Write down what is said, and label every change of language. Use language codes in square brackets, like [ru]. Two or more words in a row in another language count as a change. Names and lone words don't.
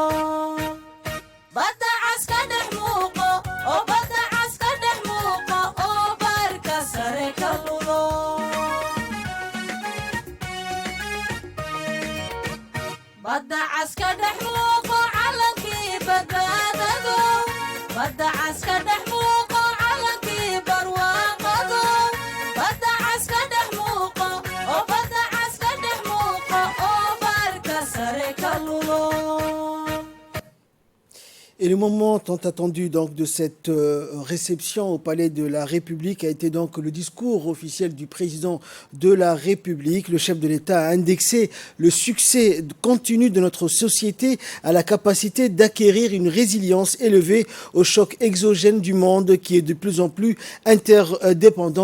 [so] badda cas ka dhex muuqo oo badda cas ka dhex muuqo oo baarka sare ka lulo badda cas ka dhex muuqo calankii badbaadado badda cas ka dhex muuqo calankii barwaaqado badda cas ka dhex muuqo oo badda cas ka dhex muuqo oo baarka sare ka lulo. [fr] Et le moment tant attendu donc de cette réception au Palais de la République a été donc le discours officiel du président de la République. Le chef de l'État a indexé le succès continu de notre société à la capacité d'acquérir une résilience élevée au choc exogène du monde qui est de plus en plus interdépendant.